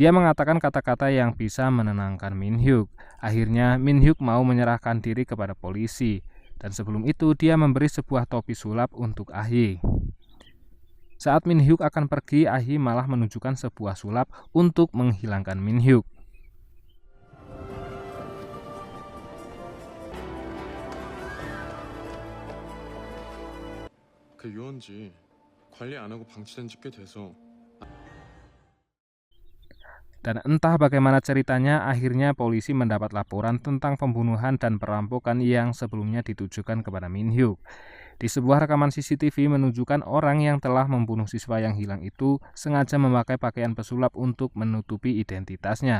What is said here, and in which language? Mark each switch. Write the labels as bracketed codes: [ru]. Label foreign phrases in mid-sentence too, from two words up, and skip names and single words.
[id] Dia mengatakan kata-kata yang bisa menenangkan Min Hyuk. Akhirnya Min Hyuk mau menyerahkan diri kepada polisi. Dan sebelum itu dia memberi sebuah topi sulap untuk Ah-hee. Saat Min Hyuk akan pergi, Ah-hee malah menunjukkan sebuah sulap untuk menghilangkan Min Hyuk. [ko] 그 유원지 관리 안 하고 방치된 지 꽤 돼서 [id] Dan entah bagaimana ceritanya, akhirnya polisi mendapat laporan tentang pembunuhan dan perampokan yang sebelumnya ditujukan kepada Min Hyuk. Di sebuah rekaman CCTV menunjukkan orang yang telah membunuh siswa yang hilang itu sengaja memakai pakaian pesulap untuk menutupi identitasnya.